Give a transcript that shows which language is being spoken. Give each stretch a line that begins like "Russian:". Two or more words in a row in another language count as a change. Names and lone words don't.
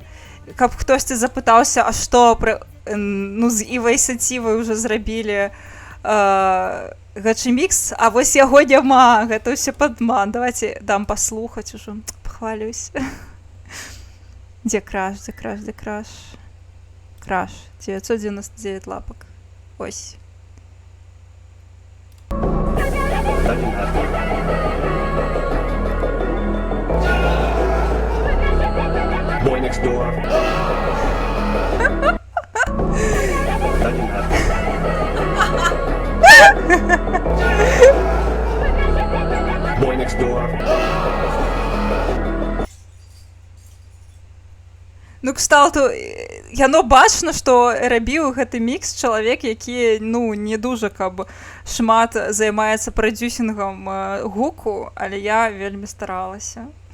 Belarusian: Каб хтосьці запытаўся, а што ну, з Івай Сацівай уже зрабілі гачы-мікс, а вось яго няма, гэта ўсё падман. Давайте дам паслухаць ужо, пахвалюсь. Дзе краш? Краш, 999 лапак. Ось.
English: Boy next door. Boy next door.
Belarusian: Ну, кшталту, яно бачна, што рабіў гэты мікс чалавек, які, ну, не дужа, каб шмат займаецца прадзюсінгам гуку, але я вельмі старалася.